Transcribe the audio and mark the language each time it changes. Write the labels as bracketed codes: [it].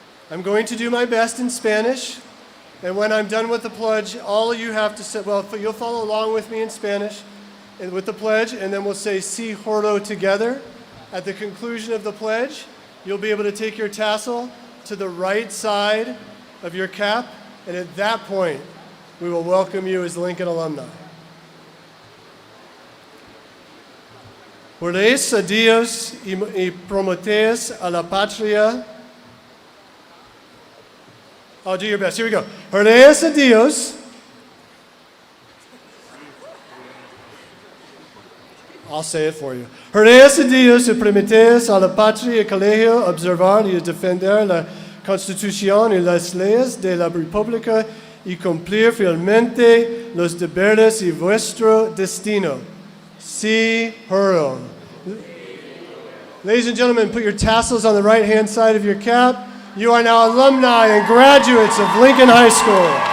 [en] I'm going to do my best in Spanish, and when I'm done with the pledge, all of you have to say, well, you'll follow along with me in Spanish and with the pledge, and then we'll say [es] "Si Juro" [en] together. At the conclusion of the pledge, you'll be able to take your tassel to the right side of your cap, and at that point, we will welcome you as Lincoln alumni. [es] Juréis a Dios y prometéis a la patria. [en] I'll do your best. Here we go. [es] Juréis a Dios. [en] I'll say it for you. [es] Juréis a Dios y prometéis a la patria y colegio observar y defender la Constitución y las leyes de la República y cumplir fielmente los deberes y vuestro destino. Si juro. [en] Ladies and gentlemen, put your tassels on the right-hand side of your cap. You are now alumni and graduates of Lincoln High School.